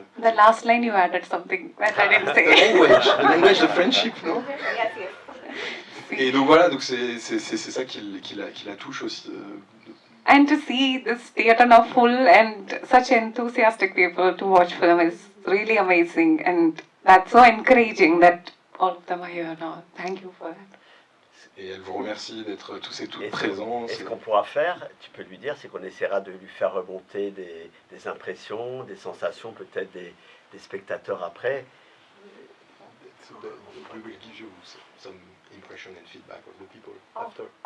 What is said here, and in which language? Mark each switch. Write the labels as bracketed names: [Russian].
[English] The last line you added something that I didn't say. The language, the friendship, non? Yes. [French] Et donc voilà, donc c'est ça qui la touche aussi. [English] And to see this theatre now full and such enthusiastic people to watch film is really amazing, and that's so encouraging that all of them are here now. Thank you for that. [French] Et elle vous remercie d'être tous et toutes présents. Et ce qu'on pourra faire, tu peux lui dire, c'est qu'on essaiera de lui faire remonter des impressions, des sensations, peut-être des spectateurs après. [English] We will give you some impression and feedback of the people after.